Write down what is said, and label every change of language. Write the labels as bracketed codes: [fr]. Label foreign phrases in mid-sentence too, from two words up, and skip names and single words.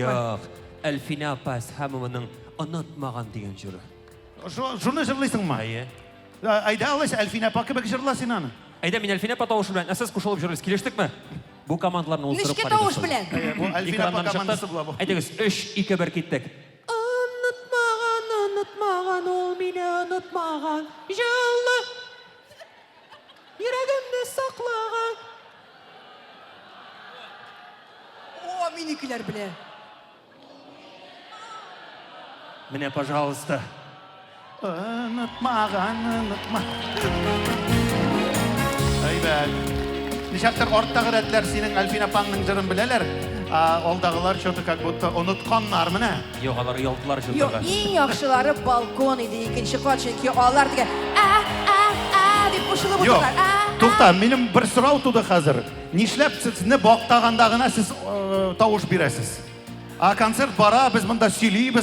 [tt] Юк, Әлфинә апас һәммәнең онытмаган дигән җыры. Шуны җырлыйсыңмы? Әйе. Әйдә, алайса Әлфинә апа кебек җырла син аны. Әйдә, мин Әлфинә апа тавышы белән сез кушылып җырлыйсыз. Килештекме? Бу командаларны уздырып карыйбыз. Ничек тавыш белән? Бу Әлфинә апа командасы була бу. Әйдәгез, 3-2-1 киттек. Онытмаган ул мине онытмаган Җылы Йөрәгемне саклаган. О, минекеләр белә. Менә, пожалуйста. Unutmagan. Әйбәт. Ничектер арттагы рәтләр синең Әлфинә апаңның җырын беләләр. Алдагылар [ru] что-то как будто [tt] онытканнар менә. Юк, алар ялтылар Юк, җырларга. иң яхшылары балкон иде, икенче кат, чөнки алар дигән дип кушылып Юк, утыралар. тукта, минем бер сорау туды хәзер. Нишләп сезне бактаганда гына сез тавыш бирәсез? Концерт бара, без монда сөйлибез,